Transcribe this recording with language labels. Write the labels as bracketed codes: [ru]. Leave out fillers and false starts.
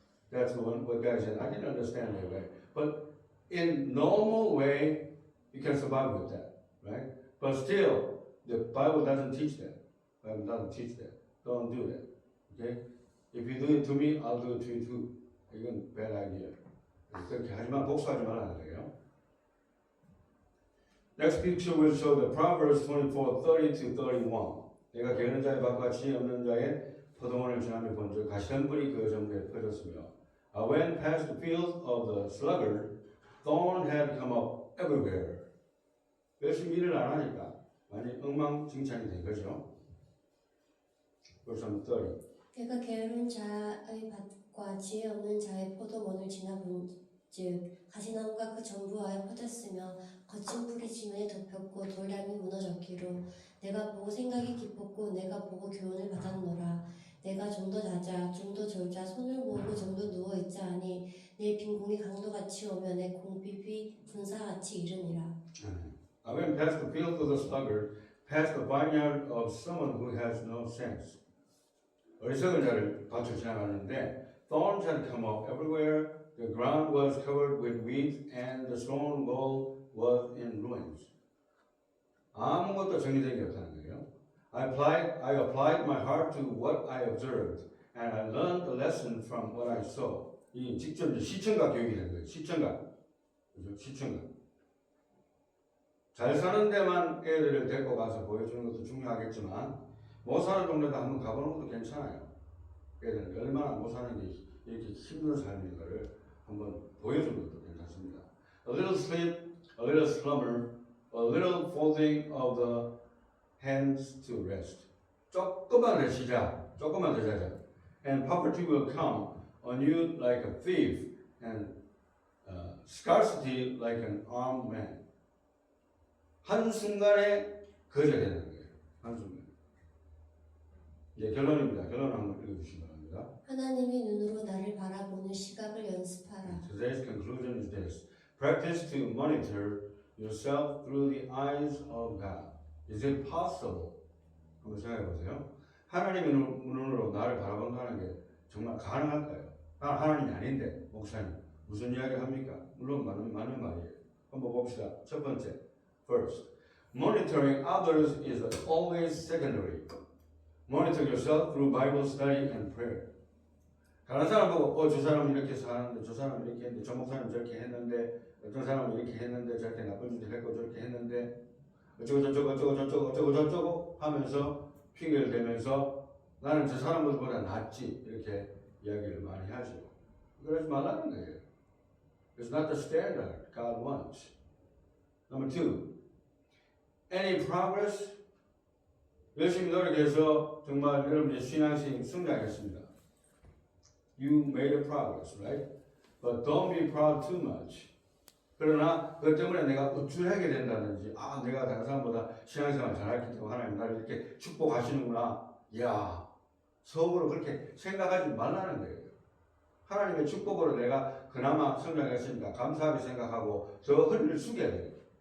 [en] That's what guy said. I didn't understand that way, but in normal way, you can survive with that, right? But still, the Bible doesn't teach that. Bible doesn't teach that. Don't do that, okay? If you do it to me, I'll do it to you too. [ko] 이건 [en] bad idea. [ko] 그렇게 하지만 복수하지 말라는 거예요. [en] Next picture will show the Proverbs 24:30 to 31. [ko] 내가 게으른 자의 밭과 지혜 없는 자의 포도원을 지나며 본즉 가시덤불이 그 전부에 퍼졌으며 [en] when past the field of the sluggard, thorn had come up everywhere. [ko] 열심히 일을 안 하니까 많이 엉망진창이 된 거죠. [en] Verse 30. [ko] 내가 게으른 자의 밭과 지혜 없는 자의 포도원을 지나본즉 가시나무가 그 전부하에 퍼졌으며 거친 불이 지면에 덮였고 돌담이 무너졌기로 내가 보고 생각이 깊었고 내가 보고 교훈을 받았노라. 내가 좀 더 자자 좀 더 졸자 손을 모으고 좀 더 누워있자 하니 내 빈공이 강도같이 오며 내 공핍이 분사같이 이르니라. [en] I went past the field of the sluggard, past the vineyard of someone who has no sense. [ko] 어리석은 자를 밭을 지나가는데 [en] thorns had come up everywhere. The ground was covered with weeds, and the stone wall was in ruins. [ko] 아무것도 정리된 게 없다는 거예요. [en] I applied my heart to what I observed, and I learned a lesson from what I saw. [ko] 이 직접 이제 시청각 교육이 된 거예요. 시청각, 그죠? 시청각. 잘 사는 데만 애들을 데리고 가서 보여주는 것도 중요하겠지만 못 사는 동네도 한번 가보는 것도 괜찮아요. 애들은 얼마나 못 사는 게 이렇게 힘든 삶인 거를 한번 보여주는 것도 괜찮습니다. [en] A little sleep, a little slumber, a little folding of the hands to rest. [ko] 조금만 더 쉬자, 조금만 더 자자. [en] And poverty will come on you like a thief, and scarcity like an armed man. [ko] 한순간에 거절되는 거예요. 한순간. 이제 결론입니다. 결론 한번 읽어주시기 바랍니다. 하나님의 눈으로 나를 바라보는 시각을 연습하라. [en] Today's conclusion is this. Practice to monitor yourself through the eyes of God. Is it possible? [ko] 한번 생각해 보세요. 하나님의 눈으로 나를 바라본다는 게 정말 가능할까요? 난 하나님이 아닌데 목사님 무슨 이야기 합니까? 물론 맞는 말이에요. 한번 봅시다. 첫 번째, [en] first, monitoring others is always secondary. Monitor yourself through Bible study and prayer. [ko] 다른 사람 보고 저 사람은 이렇게 사는데 저 사람은 이렇게 했는데 저 목사님 저렇게 했는데 어떤 사람은 이렇게 했는데 저렇게 나쁜 짓을 했고 저렇게 했는데 어쩌고 하면서 핑계를 대면서 나는 저 사람들보다 낫지 이렇게 이야기를 많이 하죠. 그러지 말라는 거예요. [en] It's not the standard God wants. Number two, any progress? [ko] 열심히 노력해서 정말 여러분의 신앙생활 성장했습니다. [en] You made a progress, right? But don't be proud too much. [ko] 그러나 그것 때문에 내가 우쭐하게 된다든지 내가 다른 사람보다 신앙생활 잘했기 때문에 하나님 나를 이렇게 축복하시는구나. 이야, 속으로 그렇게 생각하지 말라는 거예요. 하나님의 축복으로 내가 그나마 성장했으니까 감사하게 생각하고 저 허리를 숙여야 돼요.